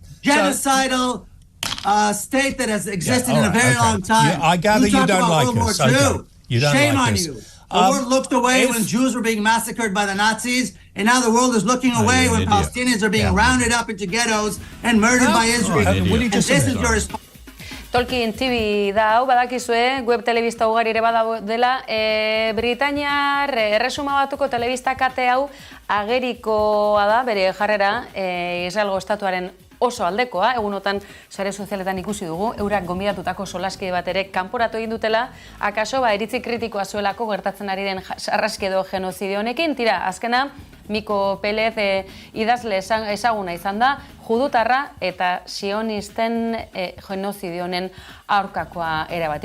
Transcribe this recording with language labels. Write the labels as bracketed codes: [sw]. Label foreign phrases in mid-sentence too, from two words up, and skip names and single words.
[en] Genocidal state that has existed in a very long time. I gather you don't like us. Okay. You don't Shame like on us. you. The world looked away when Jews were being massacred by the Nazis, and now the world is looking away when Palestinians are being rounded up into ghettos and murdered by Israel. And this is your response. [eu] Tolkien TV da hau, badakizue, web telebista ugari ere dela, Britainiar erresuma batuko telebista kate hau agerikoa da, bere jarrera, Israelgo estatuaren oso aldekoa, egunotan sare sozialetan ikusi dugu, eurak gonbidatutako solaskide bat ere kanporatu egin dutela, akaso iritzi kritikoa zuelako gertatzen ari den sarraski edo genozidio honekin, tira, azkena, Miko Pelez idazle ezaguna izan da, judutarra eta sionisten genozidio honen aurkakoa erabat.